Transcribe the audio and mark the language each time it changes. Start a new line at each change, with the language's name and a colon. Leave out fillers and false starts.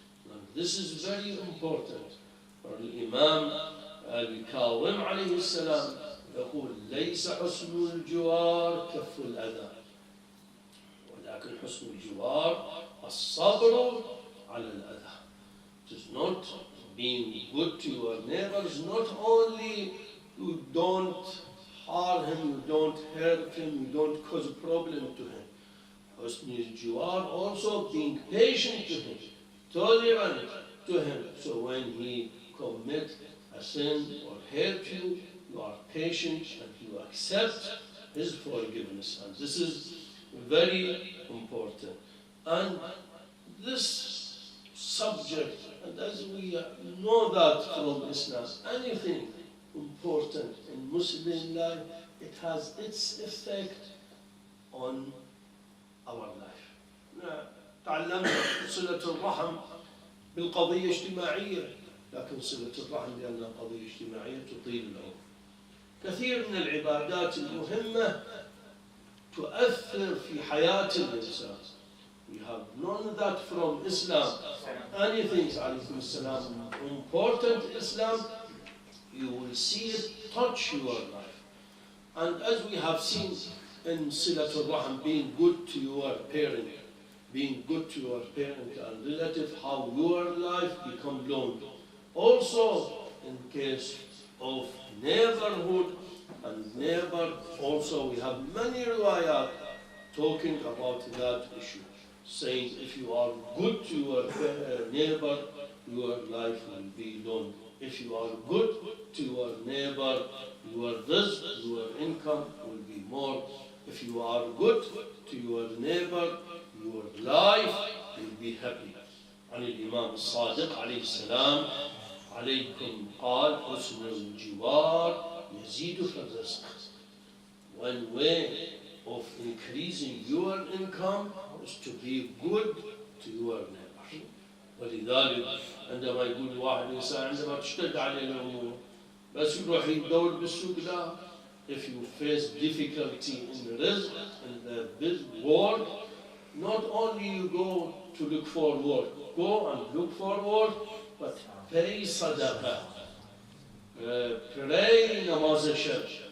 English: And this is very important.
Arabic: الإمام الكاظم عليه السلام يقول ليس حسن الجوار كف الأذى ولكن حسن الجوار الصبر على الأذى.
English: It is not being good to your neighbors, not only you don't harm him, you don't hurt him, you don't cause a problem to him. Husn al-jiwar, also being patient to him, tolerant to him. So when he commits a sin or hurt you, you are patient and you accept his forgiveness. And this is very important. And this subject, and as we know that from Islam, anything important in Muslim life, it has its effect on our life.
Arabic: تعلمنا صلة الرحم بالقضية اجتماعية، لكن صلة الرحم لأنها قضية اجتماعية تطيل العمر. كثير من العبادات المهمة تؤثر في حياة الإنسان.
English: We have known that from Islam. Anything, alaykum salam, important Islam, you will see it touch your life. And as we have seen in Silatul Rahim, being good to your parent, being good to your parent and relative, how your life become lonely. Also, in case of neighborhood and neighbor, also we have many riwayat talking about that issue, saying if you are good to your neighbor, your life will be long. If you are good to your neighbor, your rizq, your income will be more. If you are good to your neighbor, your life will be happy. عن الإمام الصادق عليه السلام عليكم قال حسن الجوار يزيد في الرزق. One way of increasing your income is to be good to your neighbor.
Arabic: ولذلك عندما يقول واحد إنسان عندما تشتد عليه الأمور بس يروح يدور بالسوق، لا،
English: if you face difficulty in rizq, in the world, not only you go to look for work, go and look for work, but pay sadaqah, pray namaz al-shab.